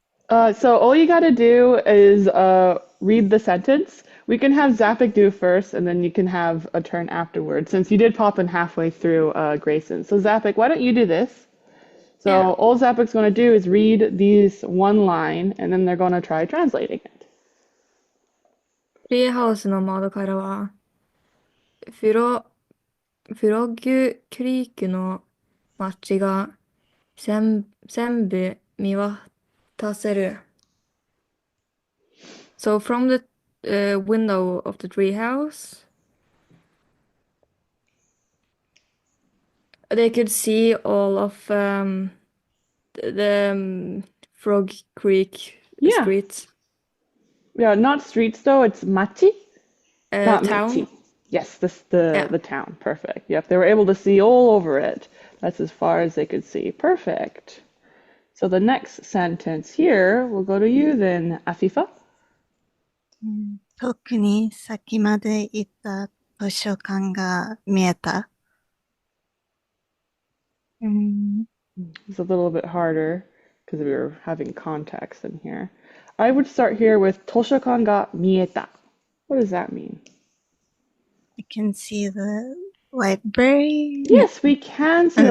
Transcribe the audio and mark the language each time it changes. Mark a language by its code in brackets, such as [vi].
[en] So all you gotta do is read the sentence. We can have Zapic do first, and then you can have a turn afterwards, since you did pop in halfway through Grayson. So Zapic, why don't you do this? So Yeah. all Zapic's gonna do is read these one line, and then they're gonna try translating it. [ja] ツリーハウスの窓からは、フログクリークの街が全部見渡せる。 [en] So from the window of the treehouse, they could see all of the Frog Creek Yeah. streets, Yeah, not streets though, it's machi, not town. michi. Yes, Yeah. the town. Perfect. Yep, they were able to see all over it. That's as far as they could see. Perfect. So the next sentence here will go to you then, Afifa. [ja] 遠くに先まで行った図書館が見えた。 [en] It's a little bit harder because we were having context in here. I would start here with toshokan ga mieta. What does that mean? I can see the library. Yes, we can see the